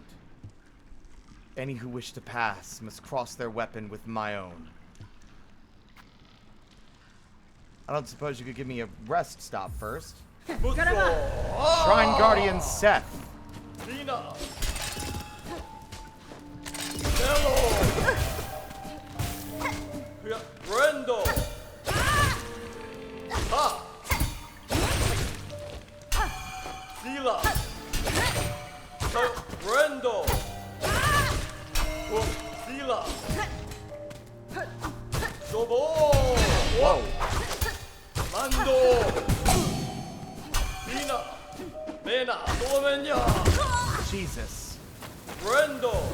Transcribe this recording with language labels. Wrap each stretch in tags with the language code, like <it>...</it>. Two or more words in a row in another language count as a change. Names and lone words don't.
<en>Any who wish to pass must cross their weapon with my own. I don't suppose you could give me a rest stop first. Musso. Shrine Guardian Seth. Dina. Hello. Brendo. Ha. Sila. Brendo. Sila. Sobo. Whoa. Mando. Dina. Bena. Domenya. Jesus. Brendo.</en>